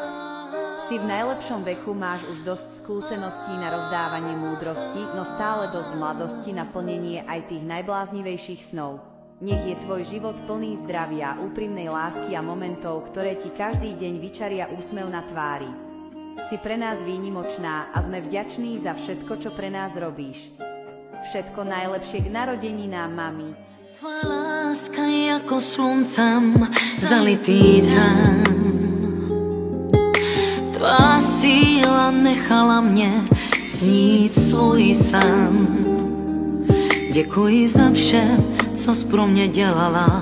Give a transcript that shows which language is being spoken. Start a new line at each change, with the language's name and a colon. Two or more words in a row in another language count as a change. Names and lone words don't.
Slovak: Si v najlepšom veku, máš už dosť skúseností na rozdávanie múdrosti, no stále dosť mladosti na plnenie aj tých najbláznivejších snov. Nech je tvoj život plný zdravia, úprimnej lásky a momentov, ktoré ti každý deň vyčaria úsmev na tvári. Si pre nás výnimočná a sme vďační za všetko, čo pre nás robíš. Všetko najlepšie k narodeninám, mami.
Czech: Tvá láska je ako sluncem zalitý den. Tvá síla nechala mě snít svůj sen. Děkuji za vše, co jsi pro mě dělala.